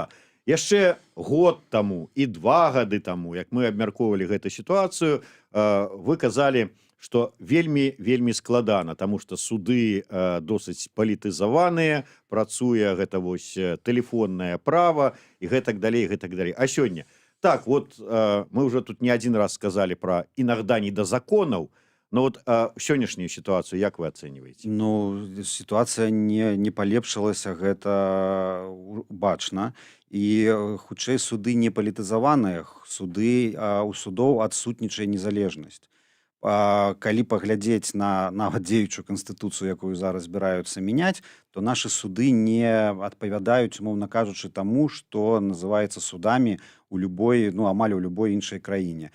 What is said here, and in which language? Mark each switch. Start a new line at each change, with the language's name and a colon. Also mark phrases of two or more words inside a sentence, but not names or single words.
Belarusian: Яшчэ год таму і 2 гады таму, як мы абмяркоўвалі гэту сітуацыю, вы казалі, што вельмі складана, таму што суды досыць палітызаваныя, працуе гэта вось тэлефоннае права і гэтак далей, гэтак далей. А сёння?
Russian: Так, вот мы уже тут не один раз сказали про иногда не до законов, но вот
Belarusian: сённяшнюю ситуацию як вы ацэньваеце? Ну, ситуация не палепшылася, гэта бачна. І хутчэй суды не палітызаваныя, у судоў адсутнічае незалежнасць. Калі паглядзець на нават дзеючую канстытуцыю, якую зараз збіраюцца мяняць, то нашы суды не адпавядаюць, умоўна кажучы, таму, што называецца судамі у любой, ну, амаль у любой іншай краіне.